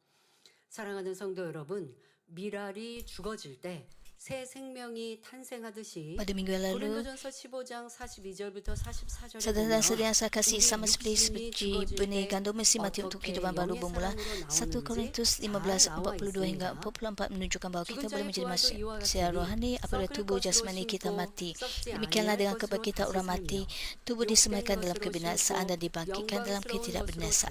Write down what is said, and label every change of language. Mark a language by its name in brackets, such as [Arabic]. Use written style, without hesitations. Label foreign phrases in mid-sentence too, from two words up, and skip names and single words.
[Korean] 사랑하는 성도 여러분, 미랄이 죽어질 때 새 생명이 탄생하듯이 [Malay] Pada minggu yang lalu, [Korean] 고린도전서 15장 42절부터 44절에 [Malay] saudara dan saudara yang saya kasih, sama seperti benih gandum mesti mati untuk kehidupan baru bermula. 1 Korintus 15:42 hingga 44 menunjukkan bahawa kita boleh menjadi manusia rohani apabila tubuh jasmani kita mati. Demikianlah dengan kebangkitan orang mati, tubuh disemaikan dalam kebinasaan dan dibangkitkan dalam ketidakbinasaan.